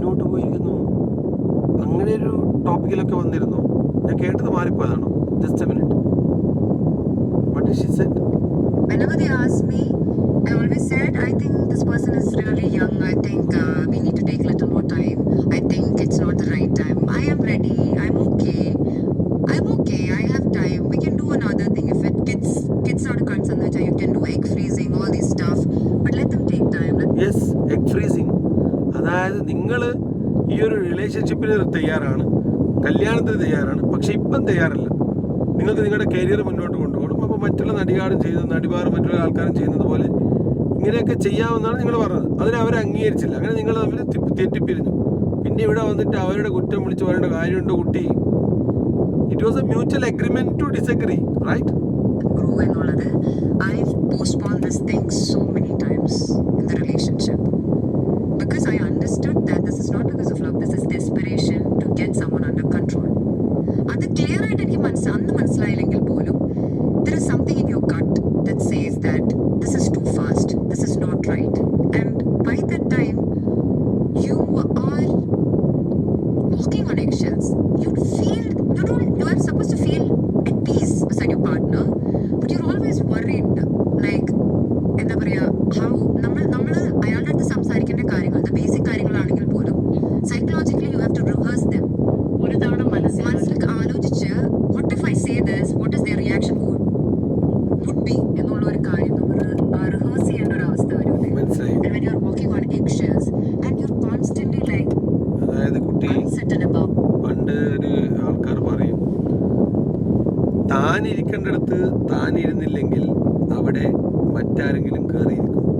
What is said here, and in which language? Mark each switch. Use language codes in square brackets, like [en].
[ml] പോയിരിക്കുന്നു, അങ്ങനെ ഒരു ടോപ്പിക്കിലൊക്കെ വന്നിരുന്നു. ഞാൻ കേട്ടത് മാറിപ്പോയതാണോ? [en] Just a minute. What did she said? Whenever they ask me, I always said, I think this person is really young. I think we need to take a little more time. I think it's not the right time. I am ready. I'm okay. I have time. We can do another thing. If it kids are concerned, you can do egg freezing, all these stuff. But let them take time. Yes, egg freezing. [ml] അതായത് നിങ്ങൾ ഈ ഒരു റിലേഷൻഷിപ്പിന് തയ്യാറാണ്, കല്യാണത്തിന് തയ്യാറാണ്, പക്ഷെ ഇപ്പം തയ്യാറല്ല. നിങ്ങൾക്ക് നിങ്ങളുടെ കരിയർ മുന്നോട്ട് കൊണ്ടുപോകണം. അപ്പോൾ മറ്റുള്ള നടിമാർ മറ്റുള്ള ആൾക്കാരും ചെയ്യുന്നത് പോലെ ഇങ്ങനെയൊക്കെ ചെയ്യാമെന്നാണ് നിങ്ങൾ പറഞ്ഞത്. അതിനെ അവർ അംഗീകരിച്ചില്ല. അങ്ങനെ നിങ്ങൾ തമ്മിൽ തെറ്റിപ്പിരിഞ്ഞു. പിന്നെ ഇവിടെ വന്നിട്ട് അവരുടെ കുറ്റം വിളിച്ച് പറയേണ്ട കാര്യമുണ്ടോ കുട്ടി? [en] It was a mutual agreement to disagree, right? Grow എന്നുള്ളത്, I've postponed this thing so many times in the relationship because I understood that this is not because of love. This is desperation to get someone under control. [ml] അത് clear ആയിട്ട് എനിക്ക് അന്ന് മനസ്സിലായില്ലെങ്കിൽ പോലും [en] there is something in your gut that says that this is too fast, this is not right, and by that time you are walking on eggshells. You are supposed to feel at peace beside your partner, but you're always worried, like [ml] എന്താ പറയാ, [en] how [ml] നമ്മൾ അയാളുടെ അടുത്ത് സംസാരിക്കേണ്ട കാര്യങ്ങൾ, basic കാര്യങ്ങളാണെങ്കിൽ പോലും [en] Psychologically you have to rehearse them. [ml] ഒരു തവണ മനസ്സിൽ ആലോചിച്ച് [en] what if I say this, what is their reaction would be [ml] എന്നുള്ള ഒരു കാര്യം നമ്മൾ റിഹേഴ്സ് ചെയ്യേണ്ട ഒരു അവസ്ഥ വരും. മനസ്സിലായി. [en] And when you're walking on eggshells and you're constantly like [ml] അതായത് കുട്ടി, [en] uncertain about. [ml] പണ്ട് ഒരു ആൾക്കാർ പറയും, താൻ ഇരിക്കേണ്ടടുത്ത് താൻ ഇരുന്നില്ലെങ്കിൽ അവിടെ മറ്റാരെങ്കിലും കയറിയിരിക്കും.